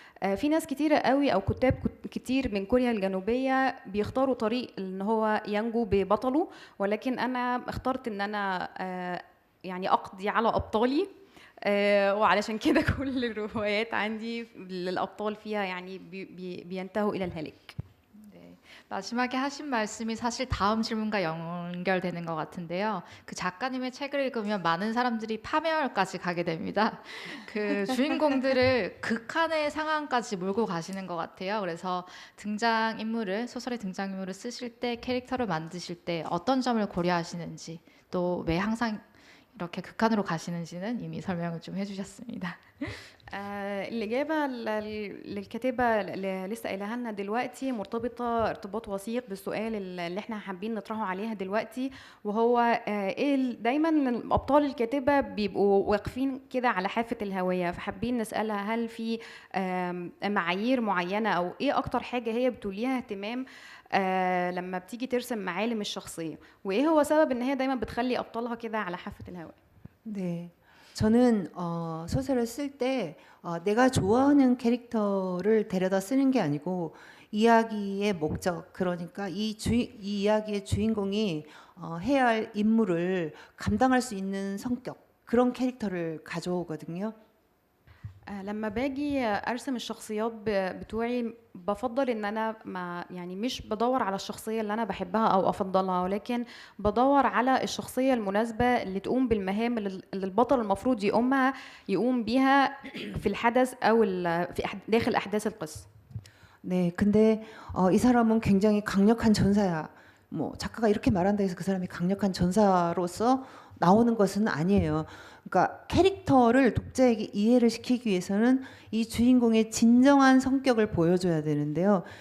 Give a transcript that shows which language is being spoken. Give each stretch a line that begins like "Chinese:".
Arabic: في ناس كتيرة قوي او كتاب كتير من كوريا الجنوبية بيختاروا طريق ان هو ينجو ببطله، ولكن انا اخترت ان انا يعني اقضي على ابطالي. وعلشان كده كل الروايات عندي الابطال فيها يعني بينتهوا الى الهلاك.
Korean: 네. 마지막에 하신 말씀이 사실 다음 질문과 연결되는 것 같은데요. 그 작가님의 책을 읽으면 많은 사람들이 파멸까지 가게 됩니다. 그 주인공들을 극한의 상황까지 몰고 가시는 것 같아요. 그래서 등장인물을, 소설의 등장인물을 쓰실 때, 캐릭터를 만드실 때 어떤 점을 고려하시는지, 또 왜 항상 이렇게 극한으로 가시는지는 이미 설명을 좀 해주셨습니다.
Arabic: الإجابة للكاتبة اللي لسه قايلها لنا دلوقتي مرتبطة ارتباط وثيق بالسؤال اللي احنا حابين نطرحه عليها دلوقتي، وهو ايه دايما أبطال الكاتبة بيبقوا واقفين كده على حافة الهوية، فحابين نسألها هل في معايير معينة أو ايه أكتر حاجة هي بتوليها اهتمام لما بتيجي ترسم معالم الشخصية، وايه هو سبب ان هي دايما بتخلي أبطالها كده على حافة الهوية.
Korean: 네, 저는 소설을 쓸 때 내가 좋아하는 캐릭터를 데려다 쓰는 게 아니고 이야기의 목적, 그러니까 이 이야기의 주인공이 해야 할 임무를 감당할 수 있는 성격, 그런 캐릭터를 가져오거든요.
Arabic: لما باجي ارسم الشخصيات بتوعي بفضل ان انا ما يعني مش بدور على الشخصيه اللي انا بحبها او افضلها، ولكن بدور على الشخصيه المناسبه اللي تقوم بالمهام اللي البطل المفروض يقوم بيها في الحدث او في داخل احداث القصه.
Korean: 네, 근데 이 사람은 굉장히 강력한 전사야. 뭐 작가가 이렇게 말한다 해서 그 사람이 강력한 전사로서 나오는 것은 아니에요. 그러니까 캐릭터를 독자에게 이해를 시키기 위해서는 이 주인공의 진정한 성격을 보여줘야 되는데요.